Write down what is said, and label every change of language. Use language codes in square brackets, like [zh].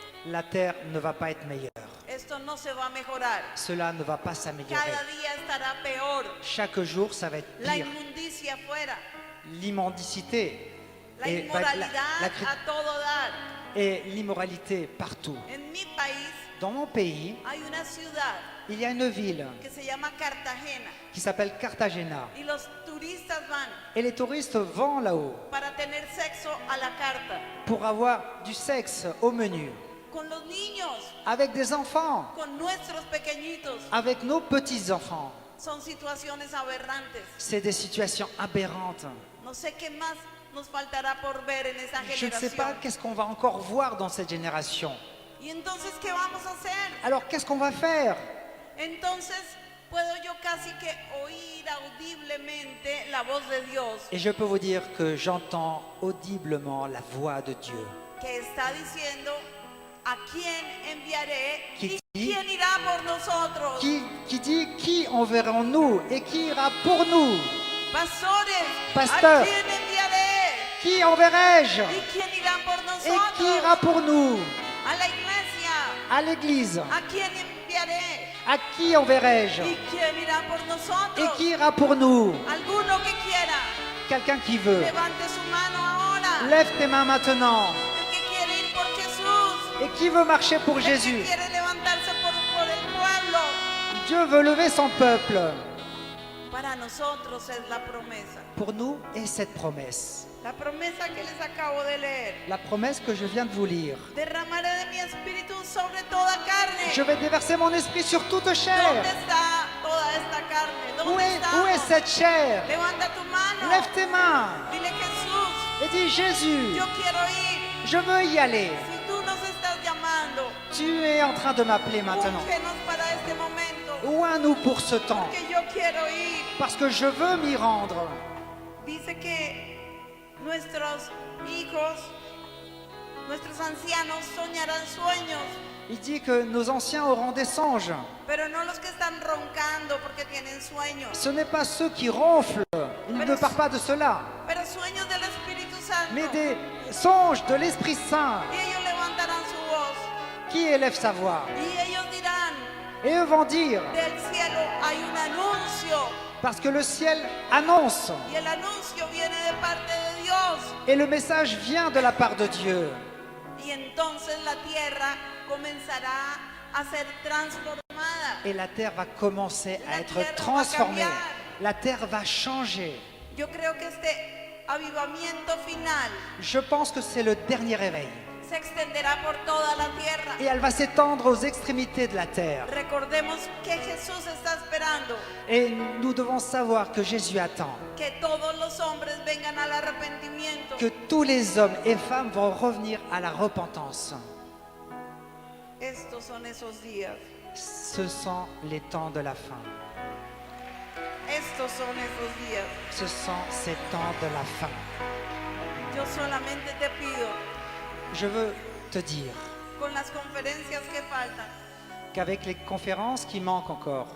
[fr] la terre ne va pas être meilleure. [es] Esto no se va a mejorar. [fr] Cela ne va pas s'améliorer. [es] Cada día estará peor. [fr] Chaque jour, ça va être [es] La [fr] pire. [es] inmundicia afuera, [fr] L'immendicité [es] la [fr] et va être [es] inmoralidad a todo dar. [fr] et l'immoralité partout. [es] En mi país [fr] Dans mon pays, [es] hay una ciudad [fr] il y a une ville [es] que se llama Cartagena [fr] qui s'appelle Cartagena. [es] y los turistas van [fr] Et les touristes vont là-haut [es] para tener sexo a la carta [fr] pour avoir du sexe au menu, [es] con los niños, [fr] avec des enfants, [es] con nuestros pequeñitos. [fr] avec nos petits-enfants. [es] Son situaciones aberrantes. [fr] C'est des situations aberrantes. [es] No sé qué más nos faltará por ver en esa [fr] Je ne sais pas [es] generación. [fr] qu'est-ce qu'on va encore voir dans cette génération. [es] Y entonces, ¿qué vamos a hacer? [fr] Alors qu'est-ce qu'on va faire? [es] Entonces, puedo yo casi que oír audiblemente la voz de Dios [fr] Et je peux vous dire que j'entends audiblement la voix de Dieu [es] que está diciendo, ¿a quién enviaré [fr] Qui [es] y [fr] dit- [es] quién irá por nosotros? [fr] qui dit qui enverrons-nous et qui ira pour nous? [es] Pastores, [fr] Pasteur. [es] ¿a quién enviaré? [fr] Qui enverrai-je? [es] ¿Y quién irá por [fr] Et [es] nosotros? [fr] qui ira pour nous? [es] A la iglesia, [fr] À l'église. [es] ¿a quién enviaré? [fr] À qui enverrai-je? [es] ¿Y quién irá por nosotros? [fr] Et qui ira pour nous? [es] Alguno que quiera, [fr] Quelqu'un qui veut. [es] levante su mano ahora. [fr] Lève tes mains maintenant. [es] El que quiere ir por Jesús, [fr] Et qui veut marcher pour [es] el que [fr] Jésus? [es] quiere levantarse por el pueblo. [fr] Dieu veut lever son peuple. [es] Para nosotros es la promesa. [fr] Pour nous est cette promesse. [es] La promesa que les acabo de leer. [fr] La promesse que je viens de vous lire. [es] Derramaré de mi espíritu sobre toda carne. [fr] Je vais déverser mon esprit sur toute chair. [es] ¿Dónde está toda esta carne? [fr] Où [es] ¿Dónde [fr] est [es] está? [fr] cette chair? [es] Levanta tu mano. [fr] Lève tes mains [es] Dile, Jesús, [fr] et dis Jésus, [es] yo quiero ir. [fr] je veux y aller. [es] Si tú nos estás llamando, [fr] Tu es en train de m'appeler maintenant. [es] úngenos para este momento. [fr] Oins-nous pour ce temps, [es] Que yo quiero ir. [fr] parce que je veux m'y rendre. [es] Dice que nuestros hijos, nuestros ancianos soñarán sueños, [fr] Il dit que nos anciens auront des songes. [es] pero no los que están roncando porque tienen sueños, [fr] Ce n'est pas ceux qui ronflent. Il ne parle pas de cela. [es] pero sueños del Espíritu Santo. [fr] Mais des songes de l'Esprit Saint [es] Y ellos levantarán su voz [fr] qui élèvent sa voix. [es] y ellos dirán, [fr] Et eux vont dire, [es] del cielo hay un anuncio, [fr] parce que le ciel annonce. [es] y el anuncio viene de parte de Dios. [fr] Et le message vient de la part de Dieu. [es] Y entonces la tierra comenzará a ser transformada. [fr] Et la terre va commencer à [es] La [fr] être [es] tierra va [fr] transformée. [es] cambiar. [fr] La terre va changer. [es] Yo creo que este avivamiento final [fr] Je pense que c'est le dernier réveil. [es] se extenderá por toda la tierra. [fr] Et elle va s'étendre aux extrémités de la terre. [es] Recordemos que Jesús está esperando [fr] Et nous devons savoir que Jésus attend [es] que todos los hombres vengan al arrepentimiento. [fr] que tous les hommes et femmes vont revenir à la repentance. [es] Estos son esos días. [fr] Ce sont les temps de la fin. [es] Estos son esos días. [fr] Ce sont ces temps de la fin. [es] Yo solamente te pido, [fr] Je veux te dire [es] con las conferencias que faltan, [fr] qu'avec les conférences qui manquent encore,